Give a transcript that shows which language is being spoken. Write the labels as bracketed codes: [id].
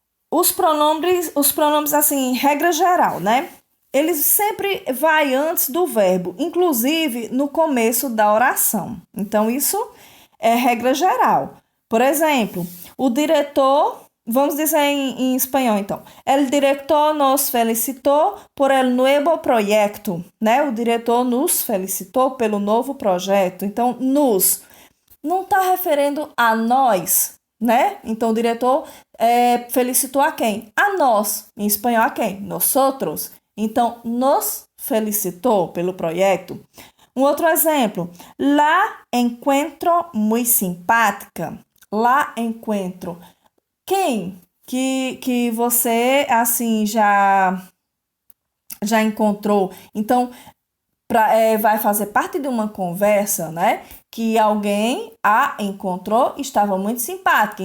[pt] Os pronomes assim, regra geral, né? Eles sempre vai antes do verbo, inclusive no começo da oração. Então, isso é regra geral. Por exemplo, o diretor, vamos dizer em espanhol, então. [es] El director nos felicitó por el nuevo proyecto, né? [pt] O diretor nos felicitou pelo novo projeto. Então, nos não está referindo a nós, né? Então, o diretor felicitou a quem? A nós. Em espanhol, a quem? Nosotros. Então, nos felicitou pelo projeto. Um outro exemplo. [es] La encuentro muy simpática. La encuentro. [pt] Quem que você, assim, já encontrou? Então, vai fazer parte de uma conversa, né? Que alguém a encontrou, estava muito simpática.